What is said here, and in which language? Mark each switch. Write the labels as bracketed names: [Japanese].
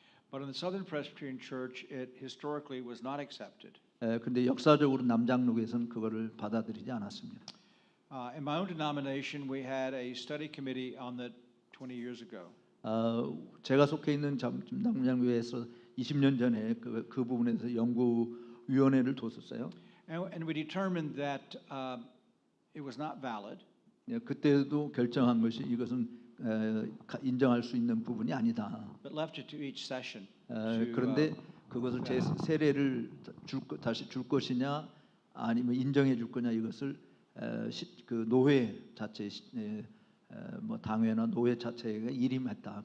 [English] But in the Southern Presbyterian Church, it historically was not accepted. [Korean] 근데 역사적으로 남장로교에서는 그거를 받아들이지 않았습니다. [English] In my own denomination, we had a study committee on that 20 years ago. [Korean] 제가 속해 있는 남장로교에서 20년 전에 그 부분에서 연구위원회를 뒀었어요. [English] And we determined that it was not valid. [Korean] 그때도 결정한 것이 이것은 인정할 수 있는 부분이 아니다. [English] But left it to each session. [Korean] 그런데 그것을 세례를 다시 줄 것이냐 아니면 인정해 줄 거냐 이것을 그 노회 자체 뭐 당회나 노회 자체가 일임했다.